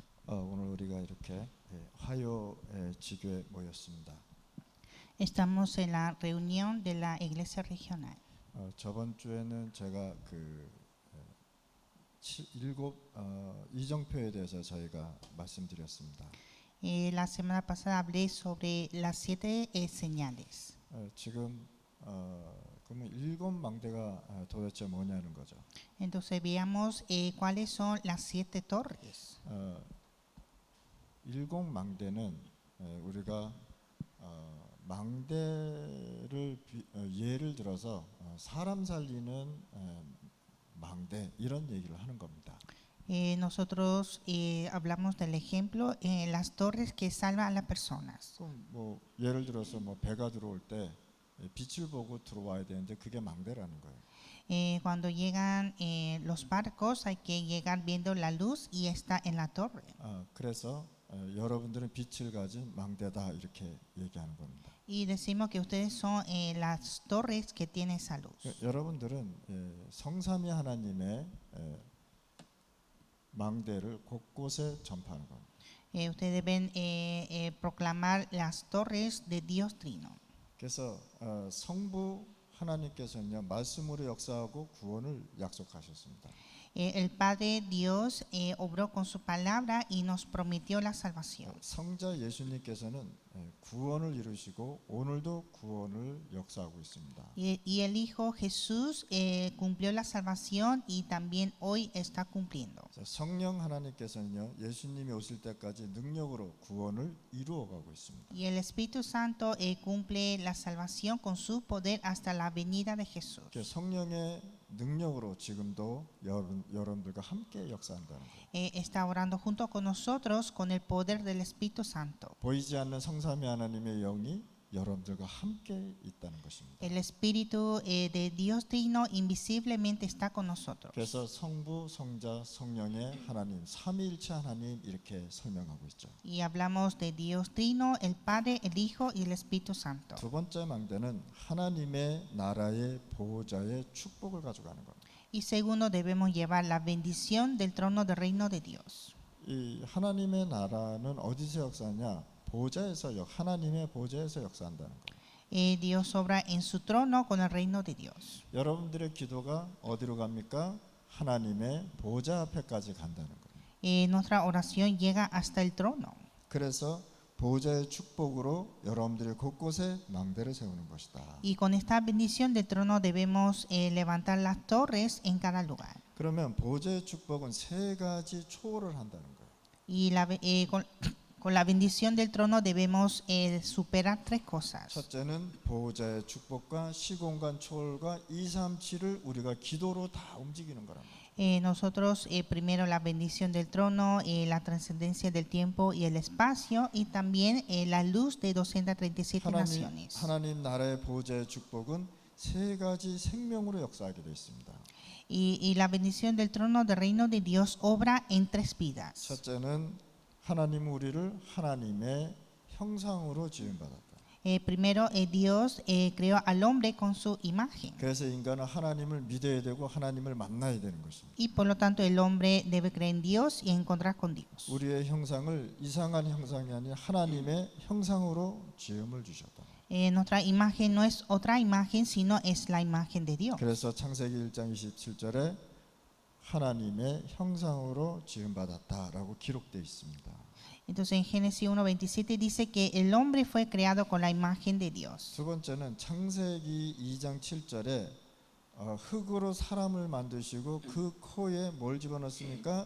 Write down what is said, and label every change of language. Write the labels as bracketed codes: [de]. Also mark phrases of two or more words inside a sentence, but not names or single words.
[ko] 오늘 우리가 이렇게 화요 지교에 모였습니다. [es] Estamos en la reunión de la Iglesia Regional. [ko] 저번 주에는 제가 일곱 이정표에 대해서 저희가 말씀드렸습니다. [es] La semana pasada hablé sobre las 7 señales. [ko] 지금 그러면 일곱 망대가 도대체 뭐냐는 거죠. [es] Entonces veamos cuáles son las 7 torres. [ko] 일곱 망대는 우리가 망대를 예를 들어서 사람 살리는 망대 이런 얘기를 하는 겁니다. [es] Nosotros hablamos del ejemplo las torres que salvan a las personas. [ko] 그럼 뭐 예를 들어서 뭐 배가 들어올 때 빛을 보고 들어와야 되는데 그게 망대라는 거예요. [es] Cuando llegan los barcos hay que llegar viendo la luz y está en la torre. [ko] 그래서 여러분들은 빛을 가진 망대다 이렇게 얘기하는 겁니다. [es] Y decimos que ustedes son las torres que tienen esa luz. [ko] 여러분들은 성삼위 하나님의 망대를 곳곳에 전파하는 겁니다. [es] Ustedes deben proclamar las torres de Dios Trino. [ko] 그래서 성부 하나님께서는요 말씀으로 역사하고 구원을 약속하셨습니다. [es] El Padre Dios obró con su palabra y nos prometió la salvación. [ko] 성자 예수님께서는 구원을 이루시고 오늘도 구원을 역사하고 있습니다. [es] Y el Hijo Jesús cumplió la salvación y también hoy está cumpliendo. [ko] 성령 하나님께서는요 예수님이 오실 때까지 능력으로 구원을 이루어가고 있습니다. [es] Y el Espíritu Santo cumple la salvación con su poder hasta la venida de Jesús. [ko] 성령의 능력으로 지금도 여러분들과 함께 역사한다는 거예요. [es] Está orando junto con nosotros con el poder del Espíritu Santo. [ko] 보이지 않는 성삼위 하나님의 영이 여러분들과 함께 있다는 것입니다. [es] El Espíritu de Dios Trino invisiblemente está con nosotros. [ko] 그래서 성부, 성자, 성령의 하나님, 삼위일체 하나님 이렇게 설명하고 있죠. [es] Y hablamos de Dios Trino, el Padre, el Hijo y el Espíritu Santo. [ko] 두 번째 망대는 하나님의 나라의 보호자의 축복을 가져가는 겁니다. [es] Y segundo, debemos llevar la bendición del trono del reino de Dios. [ko] 이 하나님의 나라는 어디서 역사하냐? 보좌에서 하나님의 보좌에서 역사한다는 거예요. [es] Dios obra en su trono con el reino de Dios. [ko] 여러분들의 기도가 어디로 갑니까? 하나님의 보좌 앞에까지 간다는 거예요. [es] Nuestra oración llega hasta el trono. [ko] 그래서 보좌의 축복으로 여러분들이 곳곳에 망대를 세우는 것이다. [es] Y con esta bendición del trono debemos levantar las torres en cada lugar. [ko] 그러면 보좌의 축복은 세 가지 초월을 한다는 거예요. [es] Y con la bendición del trono debemos superar 3 cosas. [ko] 첫째는 보호자의 축복과 시공간 초월과 237을 우리가 기도로 다 움직이는 거랍니다. [es] Nosotros primero la bendición del trono, la trascendencia del tiempo y el espacio y también la luz de 237 naciones. [ko] 하나님 나라의 보호자의 축복은 세 가지 생명으로 역사하게 되어 있습니다. [es] Y la bendición del trono del reino de Dios obra en 3 vidas. [ko] 첫째는 하나님 우리를 하나님의 형상으로 지음받았다. [es] Primero, Dios creó al hombre con su imagen. [ko] 그래서 인간은 하나님을 믿어야 되고 하나님을 만나야 되는 것입니다. [es] Y por lo tanto el hombre debe creer en Dios y encontrar con Dios. [ko] 우리의 형상을 이상한 형상이 아닌 하나님의 형상으로 지음을 주셨다. [es] Nuestra imagen no es otra imagen, sino es la imagen de Dios. [ko] 그래서 창세기 1장 27절에 하나님의 형상으로 지음받았다라고 기록되어 있습니다. [es] Entonces en Génesis 1:27 dice que el hombre fue creado con la imagen de Dios. [ko] 두 번째는 창세기 2장 7절에 흙으로 사람을 만드시고 그 코에 뭘 집어넣습니까?